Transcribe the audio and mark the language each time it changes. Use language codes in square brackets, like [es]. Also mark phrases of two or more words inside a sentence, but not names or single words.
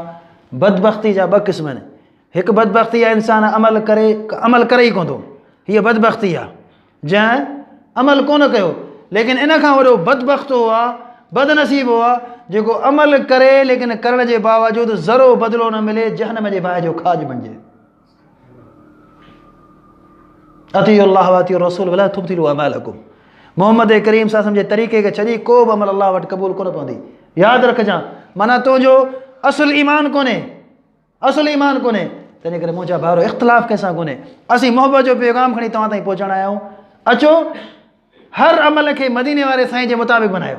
[sd] बदबख़्ती जा 2 क़िस्म आहिनि। हिकु बदबख़्ती आहे इंसान अमल करे ई कोन थो, हीअ बदबख़्ती आहे। जंहिं अमल कोन कयो, लेकिन इन खां वॾो बदबख़्त हुआ, बदनसीब हुआ जेको अमल करे लेकिन करण जे बावजूदि ज़रो बदिलो न मिले, जहन्नम जे बाहि जो खाज बणिजे। [ar] أطيعوا الله وأطيعوا الرسول ولا تبطلوا أعمالكم. [sd] मोहम्मद करीम सां सम्झे तरीक़े खे छॾी को बि अमल अल्लाह वटि क़बूल कोन पवंदी। यादि रखजांइ, माना तुंहिंजो असुल ईमान कोन्हे, असुल ईमान कोन्हे। तंहिंजे करे मुंहिंजा भाउरो इख़्तिलाफ़ कंहिंसां कोन्हे। असीं मोहबत जो पैगाम खणी तव्हां ताईं पहुचण आया आहियूं। अचो, हर अमल खे मदीने वारे साईं जे मुताबिक़ बनायो।